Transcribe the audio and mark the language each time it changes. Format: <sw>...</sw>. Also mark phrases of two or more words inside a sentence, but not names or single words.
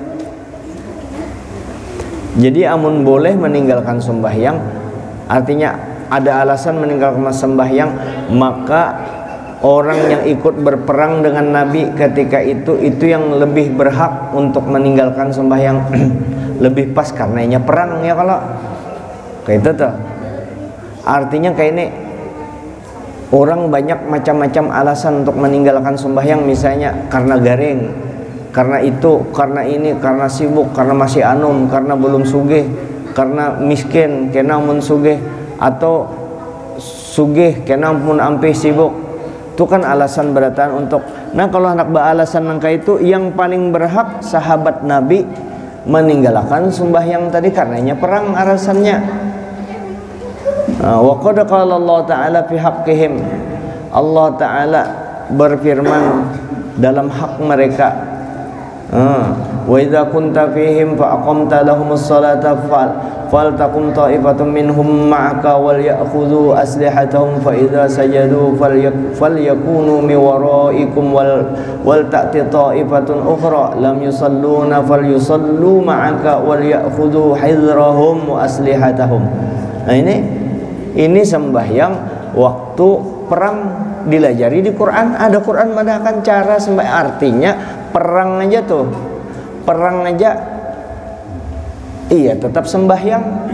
<bjn>Jadi amun boleh meninggalkan sembahyang, artinya ada alasan meninggalkan sembahyang, maka orang yang ikut berperang dengan Nabi ketika itu yang lebih berhak untuk meninggalkan sembahyang. Lebih pas karenanya perang ya, kalau kayak itu tuh. Artinya kayak ini orang banyak macam-macam alasan untuk meninggalkan sembahyang, misalnya karena garing, karena itu, karena ini, karena sibuk, karena masih anum, karena belum sugih, karena miskin, kena mun sugih, atau sugih kena mun ampih sibuk. Itu kan alasan beratan untuk. Nah kalau anak beralasan nangka itu, yang paling berhak sahabat Nabi meninggalkan sembahyang tadi karenanya perang alasannya.</bjn> <ar>وقد قال الله تعالى في حقهم,</ar> <bjn>Allah Ta'ala berfirman dalam hak mereka,</bjn> <ar>وإذا كنت فيهم فأقمت لهم الصلاة فلتقم طائفة منهم معك وليأخذوا أسلحتهم فإذا سجدوا فليكونوا من ورائكم ولتأت طائفة أخرى لم يصلوا فليصلوا معك وليأخذوا حذرهم وأسلحتهم.</ar> <bjn>Nah ini sembahyang waktu perang dilajari di Quran. Ada Quran mendakan cara sembahyang, artinya perang aja tuh, perang aja iya tetap sembahyang.</bjn>